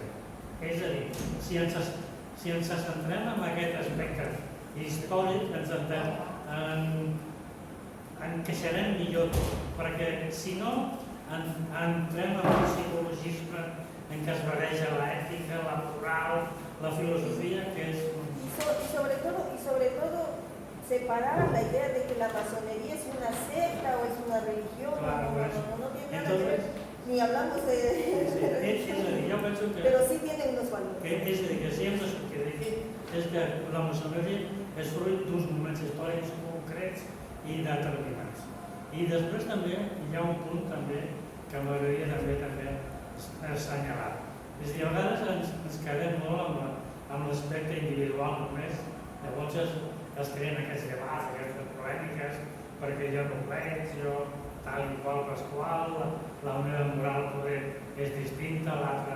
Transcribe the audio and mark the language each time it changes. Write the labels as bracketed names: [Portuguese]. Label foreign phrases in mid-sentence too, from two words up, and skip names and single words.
[Catalan] És a dir, si ens centrem en aquest aspecte històric, ens encaixarem millor tot, perquè si no entrem en un psicologisme en què es barreja l'ètica, la moral, la filosofia, que és... [Spanish] Y sobre todo separar la idea de que la masonería es una secta o es una religión, Claro, no tiene nada que ver, ni hablamos de religión, [Catalan] jo penso que... [Spanish] pero sí tiene unos valores. [Catalan] És a dir, que si hem de sortir d'aquí, és que la maçoneria és fruit d'uns moments històrics concrets i determinats. I després també hi ha un punt també que m'agradaria també assenyalar. És a dir, a vegades ens quedem molt amb l'aspecte individual només, llavors es creen aquests debats, aquestes polèmiques, perquè jo no veig, jo tal i qual Pasqual, la meva moral poder és distinta, l'altra...